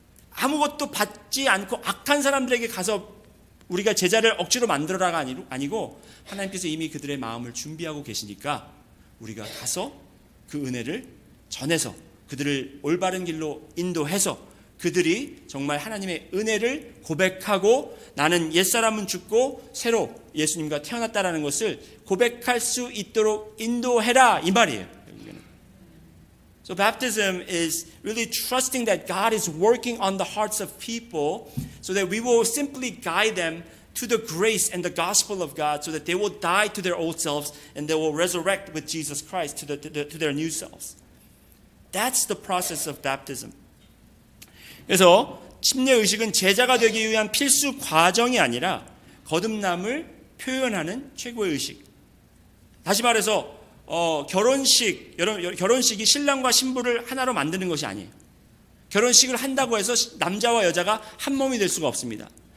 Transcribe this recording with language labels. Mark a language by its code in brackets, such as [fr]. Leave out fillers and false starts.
[ko] 아무것도 받지 않고 악한 사람들에게 가서 우리가 제자를 억지로 만들어라가 아니고 하나님께서 이미 그들의 마음을 준비하고 계시니까 우리가 가서 그 은혜를 전해서 그들을 올바른 길로 인도해서 그들이 정말 하나님의 은혜를 고백하고 나는 옛사람은 죽고 새로 예수님과 태어났다라는 것을 고백할 수 있도록 인도해라, 이 말이에요. [en] So baptism is really trusting that God is working on the hearts of people so that we will simply guide them to the grace and the gospel of God so that they will die to their old selves and they will resurrect with Jesus Christ to their new selves. That's the process of baptism. [ko] 그래서 침례의식은 제자가 되기 위한 필수 과정이 아니라 거듭남을 표현하는 최고의 의식. 다시 말해서 결혼식이 신랑과 신부를 하나로 만드는 것이 아니에요. 결혼식을 한다고 해서 남자와 여자가 한 몸이 될 수가 없습니다.